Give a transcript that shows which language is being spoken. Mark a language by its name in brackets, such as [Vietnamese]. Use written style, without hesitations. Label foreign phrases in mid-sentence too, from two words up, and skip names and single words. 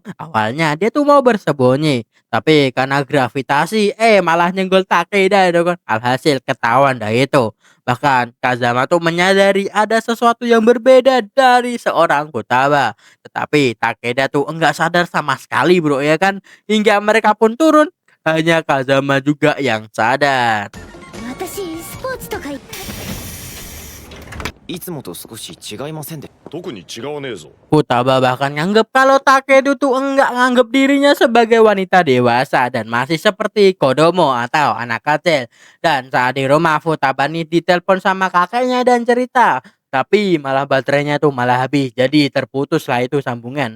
[Indonesian] Awalnya dia tuh mau bersembunyi. Tapi karena gravitasi, malah nyenggol Takeda dong kan. Alhasil ketahuan dah itu. Bahkan Kazama tuh menyadari ada sesuatu yang berbeda dari seorang Futaba. Tetapi Takeda tuh enggak sadar sama sekali, bro ya kan. Hingga mereka pun turun. Hanya Kazama juga yang sadar. [Japanese] 私スポーツとかいつもと少し違いませんで。特に違わねえぞ。 [Indonesian] Futaba bahkan nganggep kalau Takeda tuh enggak nganggep dirinya sebagai wanita dewasa dan masih seperti Kodomo atau anak kecil. Dan saat di rumah, Futaba nih ditelepon sama kakeknya dan cerita Tapi malah baterainya tuh malah habis, jadi terputus lah itu sambungan.